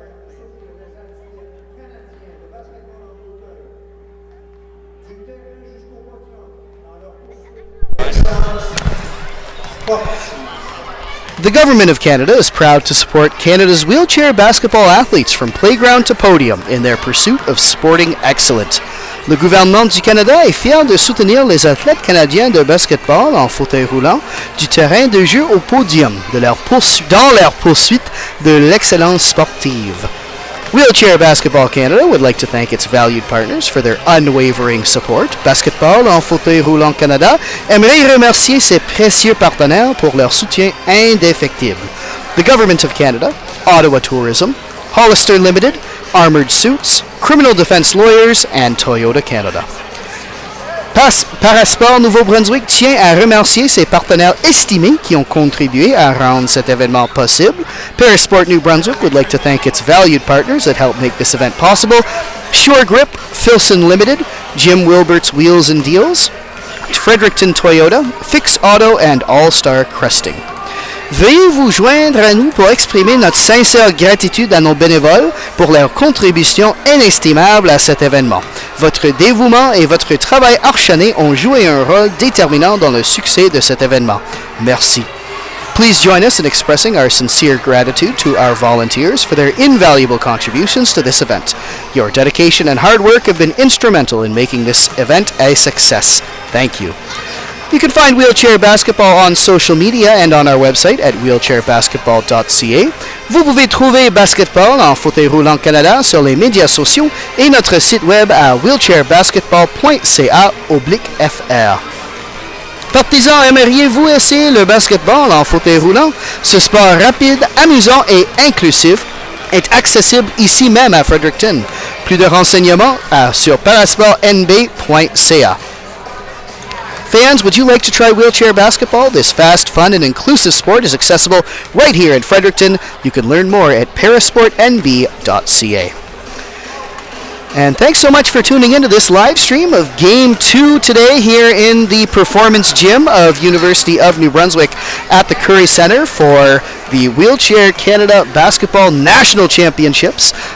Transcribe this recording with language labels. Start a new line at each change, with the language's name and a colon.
French: Le gouvernement du Canada est fier de soutenir les athlètes canadiens de basketball en fauteuil. Du terrain jusqu'au podium dans leur poursuite d'excellence sportive.
English: The Government of Canada is proud to support Canada's wheelchair basketball athletes from playground to podium in their pursuit of sporting excellence.
French: Le gouvernement du Canada est fier de soutenir les athlètes canadiens de basketball en fauteuil roulant du terrain de jeu au podium dans leur poursuite de l'excellence sportive.
English: Wheelchair Basketball Canada would like to thank its valued partners for their unwavering support.
French: Basketball en fauteuil roulant Canada aimerait remercier ses précieux partenaires pour leur soutien indéfectible.
English: The Government of Canada, Ottawa Tourism, Hollister Limited, Armored Suits, Criminal Defense Lawyers, and Toyota Canada.
French: Parasport Nouveau-Brunswick tient à remercier ses partenaires estimés qui ont contribué à rendre cet événement possible.
English: Parasport New Brunswick would like to thank its valued partners that helped make this event possible. Sure Grip, Filson Limited, Jim Wilbert's Wheels and Deals, Fredericton Toyota, Fix Auto, and All-Star Cresting.
French: Veuillez vous joindre à nous pour exprimer notre sincère gratitude à nos bénévoles pour leur contribution inestimable à cet événement. Votre dévouement et votre travail acharné ont joué un rôle déterminant dans le succès de cet événement. Merci.
English: Please join us in expressing our sincere gratitude to our volunteers for their invaluable contributions to this event. Your dedication and hard work have been instrumental in making this event a success. Thank you. You can find Wheelchair Basketball on social media and on our website at wheelchairbasketball.ca.
French: Vous pouvez trouver Basketball en fauteuil roulant Canada sur les médias sociaux et notre site web à wheelchairbasketball.ca/fr. Partisans, aimeriez-vous essayer le basketball en fauteuil roulant? Ce sport rapide, amusant et inclusif est accessible ici même à Fredericton. Plus de renseignements sur parasportnb.ca.
English: Fans, would you like to try wheelchair basketball? This fast, fun, and inclusive sport is accessible right here in Fredericton. You can learn more at parasportnb.ca. And thanks so much for tuning into this live stream of Game 2 today here in the Performance Gym of University of New Brunswick at the Curry Centre for the Wheelchair Canada Basketball National Championships.